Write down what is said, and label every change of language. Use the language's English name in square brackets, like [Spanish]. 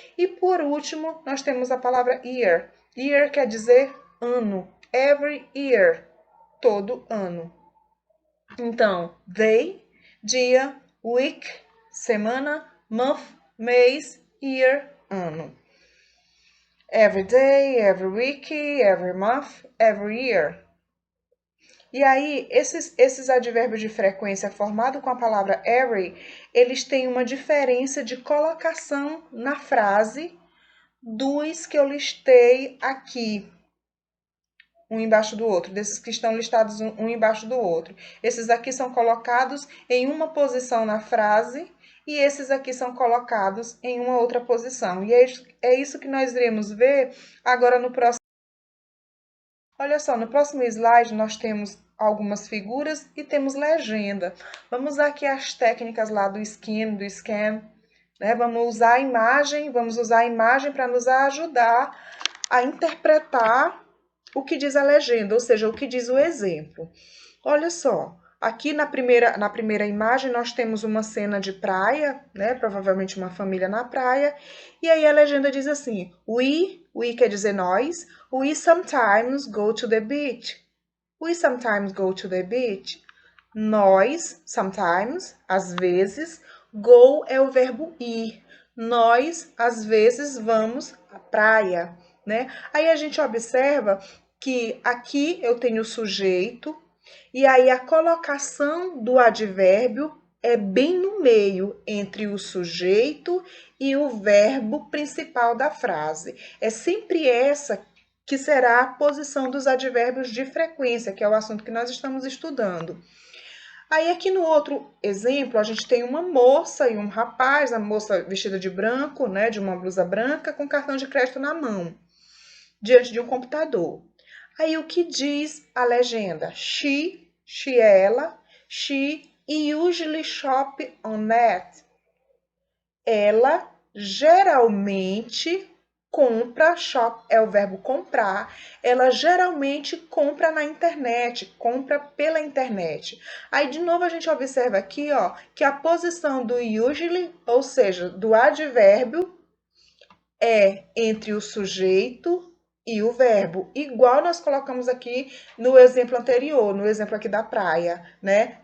[Portuguese] E por último, nós temos a palavra year. Year quer dizer ano. [English] Every year, [Portuguese] todo ano. Então, day, dia, week, semana, month, mês, year, ano. [English] Every day, every week, every month, every year. [Portuguese] E aí, esses advérbios de frequência formados com a palavra every, eles têm uma diferença de colocação na frase dos que eu listei aqui, um embaixo do outro, desses que estão listados um embaixo do outro. Esses aqui são colocados em uma posição na frase e esses aqui são colocados em uma outra posição. E é isso que nós iremos ver agora no próximo. Olha só, no próximo slide nós temos algumas figuras e temos legenda. Vamos usar aqui as técnicas lá do scan, né? Vamos usar a imagem para nos ajudar a interpretar o que diz a legenda, ou seja, o que diz o exemplo. Olha só, aqui na primeira imagem nós temos uma cena de praia, né? Provavelmente uma família na praia. E aí a legenda diz assim: we quer dizer nós. [English] We sometimes go to the beach. We sometimes go to the beach. [Portuguese] Nós, sometimes, às vezes, go é o verbo ir. Nós, às vezes, vamos à praia, né? Aí a gente observa que aqui eu tenho o sujeito e aí a colocação do advérbio é bem no meio entre o sujeito e o verbo principal da frase. É sempre essa que será a posição dos advérbios de frequência, que é o assunto que nós estamos estudando. Aí aqui no outro exemplo, a gente tem uma moça e um rapaz, a moça vestida de branco, né, de uma blusa branca, com cartão de crédito na mão, diante de um computador. Aí o que diz a legenda? [English] She [Portuguese] é ela, [English] she usually shop on net. [Portuguese] Ela geralmente compra, shop é o verbo comprar, ela geralmente compra na internet, compra pela internet. Aí, de novo, a gente observa aqui, ó, que a posição do usually, ou seja, do advérbio, é entre o sujeito e o verbo, igual nós colocamos aqui no exemplo anterior, no exemplo aqui da praia, né?